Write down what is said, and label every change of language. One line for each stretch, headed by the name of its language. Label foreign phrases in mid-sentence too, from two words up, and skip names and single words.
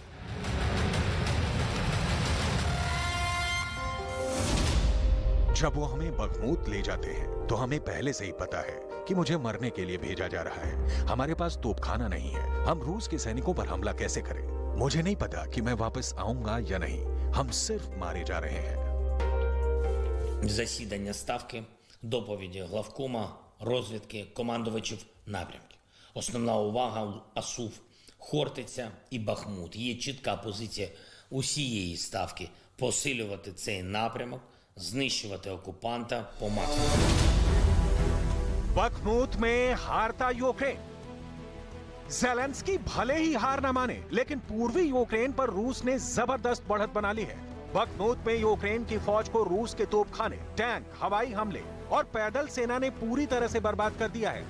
Hindi: जब वो हमें बखमूत ले जाते हैं तो हमें पहले से ही पता है कि मुझे मरने के लिए भेजा जा रहा है। हमारे पास तोपखाना नहीं है। हम रूस के सैनिकों पर हमला कैसे करें? मुझे नहीं पता कि मैं वापस आऊंगा या नहीं। हम सिर्फ मारे जा रहे हैं।
Ukrainian: Засідання ставки, доповіді главкома, розвідки, командувачів напрямків. Основна увага у Асув, Хортиця і Бахмут. Є чітка позиція усієї ставки – посилювати цей напрямок, знищувати окупанта по максимуму.
Hindi: बखमूत में हारता यूक्रेन। ज़ेलेंस्की भले ही हार न माने, लेकिन पूर्वी यूक्रेन पर रूस ने जबरदस्त बढ़त बना ली है। बखमूत में यूक्रेन की फौज को रूस के तोपखाने, टैंक, हवाई हमले और पैदल सेना ने पूरी तरह से बर्बाद कर दिया है।